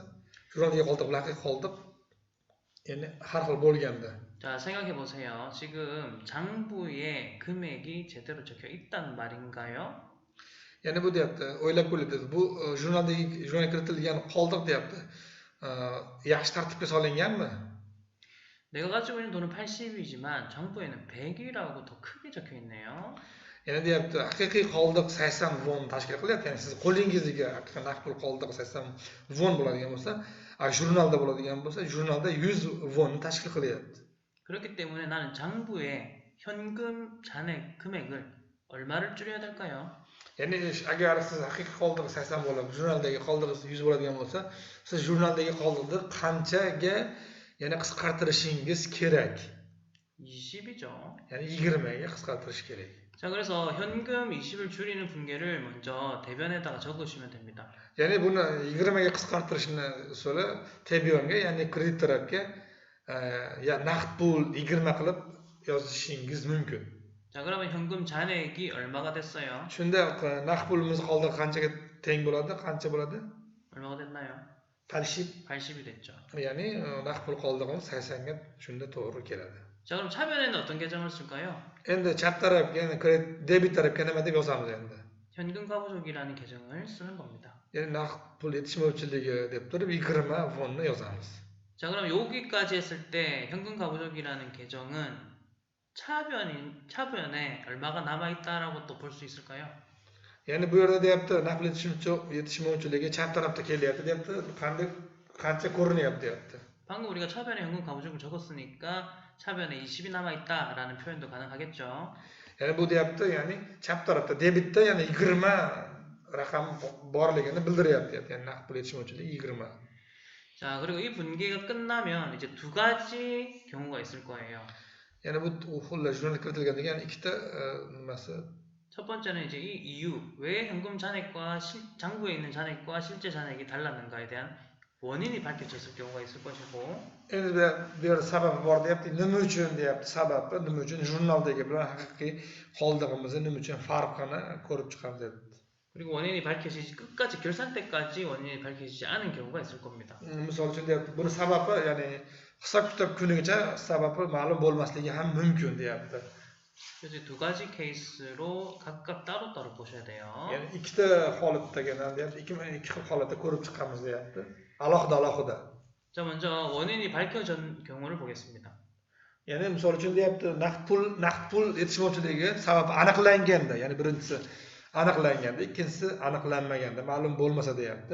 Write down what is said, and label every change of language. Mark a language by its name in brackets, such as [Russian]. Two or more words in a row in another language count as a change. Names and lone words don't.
[Uzbek] jurnaldagi qoldiq bilan haqiqiy qoldiq, ya'ni har xil bo'lganda. [Korean] 자, 생각해보세요. 지금 장부에 금액이 제대로 적혀 있단 말인가요? [Uzbek] Ya'ni bu deyapti, o'ylab ko'raylik. Bu jurnalga kiritilgan qoldiq deyapti. yaxshi tartibga solinganmi? [Korean] 내가 가지고 있는 돈은 80이지만 정부에는 100이라고 더 크게 적혀 있네요. [Uzbek] Yana deyapti, haqiqiy qoldiq 80 won tashkil qilyapti. Ya'ni siz qo'lingizga haqiqiy naqd pul qoldiq 80 won bo'ladigan bo'lsa, jurnalda bo'ladigan bo'lsa, jurnalda 100 wonni tashkil qilyapti. [Korean] 그렇기 때문에 나는 장부에 현금 잔액 금액을 얼마를 줄여야 될까요? [Uzbek] Ya'ni agar siz haqiqiy qoldiq 80 bo'lib, jurnaldagi qoldiq 100 bo'ladigan bo'lsa, siz jurnaldagi qoldiqni qanchaga yana qisqartirishingiz kerak. [Korean] 20이죠. [Uzbek] Ya'ni 20 ga qisqartirish kerak. [Korean] 자, 그래서 현금 20을 줄이는 분계를 먼저 대변에다가 적으시면 됩니다. [Uzbek] Ya'ni buni 20 ga qisqartirishni usuli Tebyonga, ya'ni kredit tarafga ya naqd pul 20 qilib yozishingiz mumkin. [Korean] 자, 그러면 현금 잔액이 얼마가 됐어요? [Uzbek] Shunda naqd pulimiz qoldiq qanchaga teng bo'ladi? Qancha bo'ladi? [Korean] 얼마가 됐나요? 80. 80이 됐죠. [Uzbek] Ya'ni naqd pul qoldig'imiz 80 ga shunda to'g'ri keladi. [Korean] 자, 그럼 차변에는 어떤 계정을 쓸까요? [Uzbek] Endi chap tarafga, ya'ni debit tarafga nima deb yozamiz endi? [Korean] 현금 가부족이라는 계정을 쓰는 겁니다. [Uzbek] Ya'ni naqd pul yetishmovchiligi deb turib 20 wonni yozamiz. [Korean] 자, 그럼 여기까지 했을 때 현금 가부족이라는 계정은 차변에 얼마가 남아있다라고 또 볼 수 있을까요? [Uzbek] Ya'ni bu yerda deyapti, naqd yetishmovchiligi chap tarafda kelyapti deyapti, qancha ko'rinyapti deyapti. [Korean] 방금 우리가 차변에 현금 가부족을 적었으니까 차변에 20이 남아있다라는 표현도 가능하겠죠. [Uzbek] Ya'ni bu deyapti, ya'ni chap tarafda debitda yana 20 raqam borligini bildiryapti. Ya'ni naqd pul yetishmovchiligi 20. [Korean] 자, 그리고 이 분기가 끝나면 이제 두 가지 경우가 있을 거예요. [Uzbek] Ya'ni bu xullas jurnalga kiritilganda yana ikkita nimasi. [Korean] 첫 번째는 이제 이 이유, 왜 현금 잔액과 장부에 있는 잔액과 실제 잔액이 달랐는가에 대한 원인이 밝혀졌을 경우가 있을 것이고, [Uzbek] Endi bu yerda sababi bor deyapti. Nima uchun deyapti? Sababi nima uchun jurnaldagi bilan haqiqiy qoldig'imizni nima uchun farqini ko'rib chiqamiz deyapti. [Korean] 그리고 원인이 밝혀지지 끝까지 결산 때까지 원인이 밝혀지지 않은 경우가 있을 겁니다. [Uzbek] Misol uchun deyapti, buni sababi, ya'ni hisob-kitob kunigacha sababi ma'lum bo'lmasligi ham mumkin deyapti. [Korean] 그래서 두 가지 케이스로 각각 따로따로 보셔야 돼요. [Uzbek] Ya'ni ikkita holatdagina deyapti, ikki xil holatda ko'rib chiqamiz deyapti. Alohida. [Korean] 자, 먼저 원인이 밝혀진 경우를 보겠습니다. [Uzbek] Ya'ni misol uchun deyapti, naqd pul yetishmovchiligi sababi aniqlanganda, ya'ni birinchisi aniqlanganda, ikkinchisi aniqlanmaganda, ma'lum bo'lmasa deyapti.